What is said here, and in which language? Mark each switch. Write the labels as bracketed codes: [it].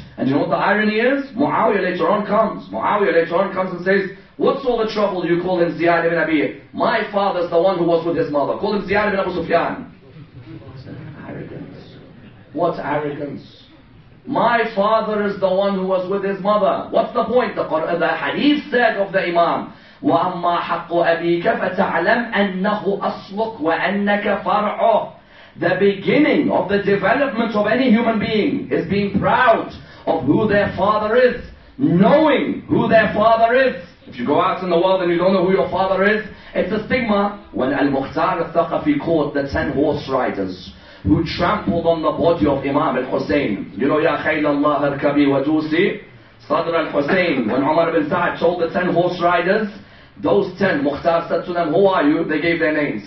[en] And you know what the irony is? Muawiyah later on comes and says, what's all the trouble you call him Ziyad ibn Abi? My father's the one who was with his mother. Call him Ziyad ibn Abu Sufyan. Arrogance. What arrogance? My father is the one who was with his mother. What's the point? The hadith said of the Imam, [ar] وَأَمَّا حَقُّ أَبِيكَ فَتَعْلَمْ أَنَّهُ أَصْلُكَ وَأَنَّكَ فَرْعُهُ. [en] The beginning of the development of any human being is being proud of who their father is, knowing who their father is. If you go out in the world and you don't know who your father is, it's a stigma. When Al-Mukhtar al-Thaqafi caught the 10 horse riders who trampled on the body of Imam al-Hussein, you know, [ar] Ya khayl Allah arkabi wa dusi, Sadr al-Hussein, [en] when Umar ibn Sa'd told the 10 horse riders, those 10, Mukhtar said to them, who are you? They gave their names.